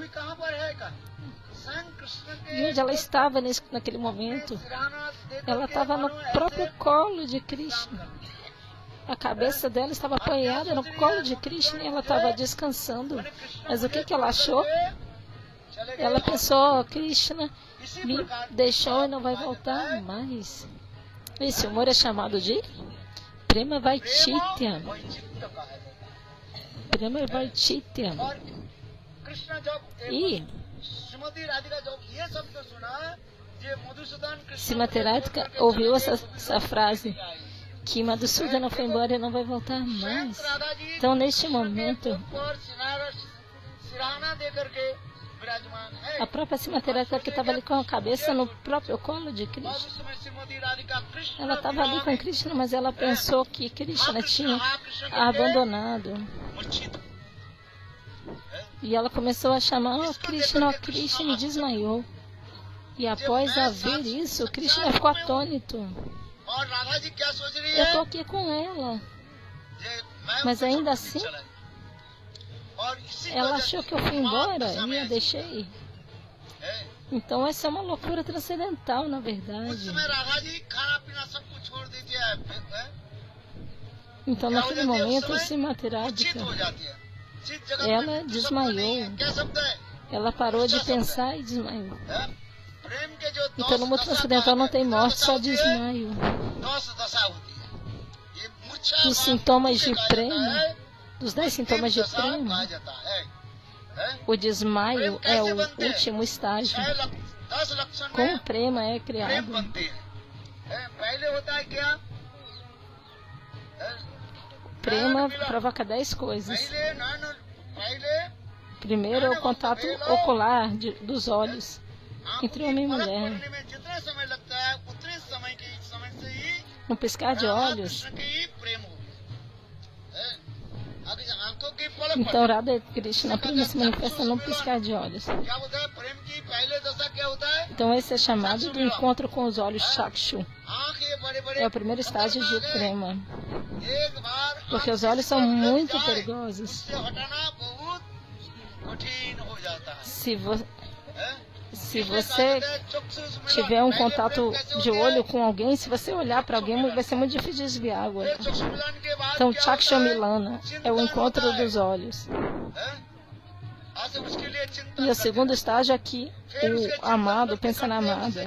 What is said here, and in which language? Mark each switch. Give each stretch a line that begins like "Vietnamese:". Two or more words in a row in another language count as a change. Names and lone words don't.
Portuguese: E onde ela estava naquele momento? Ela estava no próprio colo de Krishna. A cabeça dela estava apoiada no colo de Krishna e ela estava descansando. Mas o que ela achou?
Hindi: चले गए
Portuguese: Ela
Hindi: और
Portuguese: pensou, "Oh, Krishna
Hindi: इसी
Portuguese: me
Hindi: प्रकार
Portuguese: deixou e não vai voltar mais." Esse amor é chamado de Prema Vaititya.
Hindi: वैचित्र्य कहा जाता है।
Portuguese: Prema Vaititya.
Hindi: और कृष्ण जब
Portuguese: E
Hindi: श्रीमती राधिका जब ये शब्द सुना ये मधुसूदन कृष्ण
Portuguese: Srimati Radhika ouviu essa frase, que Madhusudana foi embora e não vai voltar mais.
Hindi: राधा जी
Portuguese: Então, neste momento,
Hindi: पर सिराना दे करके विराजमान है।
Portuguese: a própria Srimati Radhika, que estava ali com a cabeça no próprio colo de Krishna,
Hindi: भविष्य में श्रीमती राधिका कृष्ण
Portuguese: ela estava ali com Krishna, mas ela pensou que Krishna tinha abandonado.
Hindi: मूर्छित
Portuguese: E ela começou a chamar, "Oh, Krishna, Krishna", e desmaiou. E após a ver isso, Krishna ficou atônito.
Hindi: और राधा जी क्या सोच रही
Portuguese: Eu
Hindi: है
Portuguese: estou aqui com ela.
Hindi: ये मैं
Portuguese: Mas
Hindi: उनको
Portuguese: ainda
Hindi: छोड़
Portuguese: assim,
Hindi: के चला। और इसी
Portuguese: ela
Hindi: वजह
Portuguese: achou
Hindi: से
Portuguese: que eu fui embora
Hindi: दशा
Portuguese: e
Hindi: में
Portuguese: a
Hindi: ऐसी
Portuguese: deixei.
Hindi: है।
Portuguese: Então essa é uma loucura transcendental, na
Hindi: उस
Portuguese: verdade.
Hindi: समय राधा जी खाना पीना सब कुछ छोड़ दीजिए है?
Portuguese: Então naquele momento, Srimati
Hindi: मूर्छित
Portuguese: Radhika,
Hindi: हो जाती है। जिस जगत
Portuguese: ela
Hindi: में मृत्यु शब्द
Portuguese: desmaiou.
Hindi: नहीं है, क्या शब्द है?
Portuguese: Ela parou de pensar e desmaiou.
Hindi: है? प्रेम के जो
Portuguese: Então no mundo
Hindi: दशा
Portuguese: transcendental não tem
Hindi: कितना
Portuguese: morte,
Hindi: दशा
Portuguese: só
Hindi: होती है?
Portuguese: desmaio.
Hindi: 10 दशा होती है। ये मूर्छा
Portuguese: Dos
Hindi: भाव
Portuguese: sintomas
Hindi: किसे
Portuguese: de
Hindi: कहा जाता
Portuguese: prema,
Hindi: है?
Portuguese: dos 10 sintomas de
Hindi: अंतिम दशा
Portuguese: prema,
Hindi: कहा जाता है। है?
Portuguese: o desmaio é o último estágio.
Hindi: 10 लक्षण
Portuguese: Como
Hindi: में
Portuguese: o prema é
Hindi: प्रेम
Portuguese: criado.
Hindi: बनते हैं। है? पहले होता है क्या? है?
Portuguese: Prema provoca 10 coisas.
Hindi: पहले
Portuguese: Primeiro é o contato ocular dos olhos entre homem e mulher.
Hindi: पढ़ने में जितना समय लगता है उतने समय से ही
Portuguese: Um piscar de
Hindi: राधा
Portuguese: olhos.
Hindi: कृष्ण की ही प्रेम हो। है? आगे से आंखों की पलक
Portuguese: Então
Hindi: पड़ती
Portuguese: Radha Krishna prema se manifesta num piscar de olhos.
Hindi: है। क्या होता है प्रेम की पहले दशा क्या होता है?
Portuguese: Então esse é chamado do encontro com os olhos chakshu.
Hindi: आंख ये बड़े बड़े
Portuguese: É o primeiro estágio de prema.
Hindi: एक बार
Portuguese: Porque
Hindi: आंख
Portuguese: os olhos
Hindi: से
Portuguese: são
Hindi: लग
Portuguese: muito
Hindi: जाए,
Portuguese: perigosos.
Hindi: उससे हटाना बहुत कठिन हो जाता है।
Portuguese: Se você tiver um contato de olho com alguém, se você olhar para alguém, vai ser muito difícil desviar o olho. Então, Chaksha Milana é o encontro dos olhos. E o segundo estágio aqui, o amado pensa na amada.